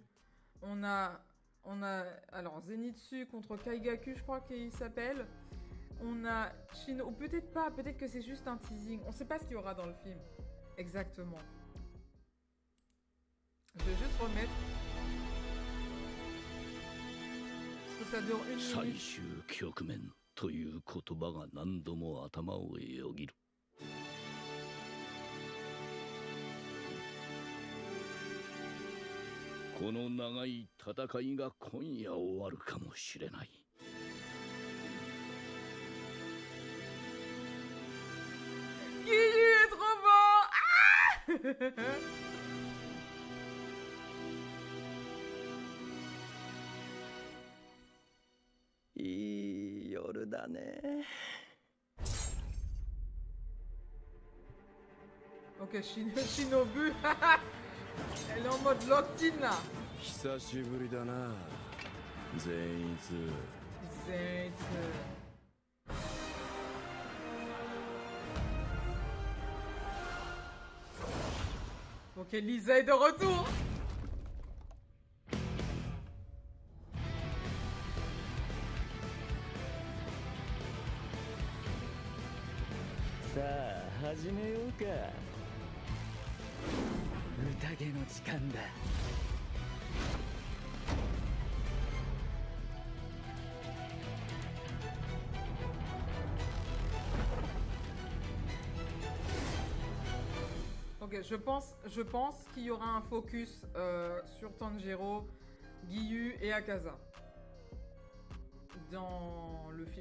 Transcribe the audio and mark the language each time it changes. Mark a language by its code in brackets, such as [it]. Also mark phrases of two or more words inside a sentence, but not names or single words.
[fr] On a alors, Zenitsu contre Kaigaku, je crois qu'il s'appelle. On a Shino... Ou peut-être pas, peut-être que c'est juste un teasing. On sait pas ce qu'il y aura dans le film. Exactement. Je vais juste remettre... Parce que ça dure 1 minute. [ja] 最終局面という言葉が何度も頭をよぎる。この長い戦いが今夜終わるかもしれない。 [fr] Guilu est trop beau! Ah! [ja] いい夜だね。 [fr] Ok, Shinobu. Elle est en mode locked-in là. [ja] 久しぶりだな善逸。 [fr] Zait. Ok, Lisa est de retour. [ja] Sa あ始めようか。宴の時間だ。 [fr] Ok, je pense qu'il y aura un focus sur Tanjiro, Giyu et Akaza dans le film.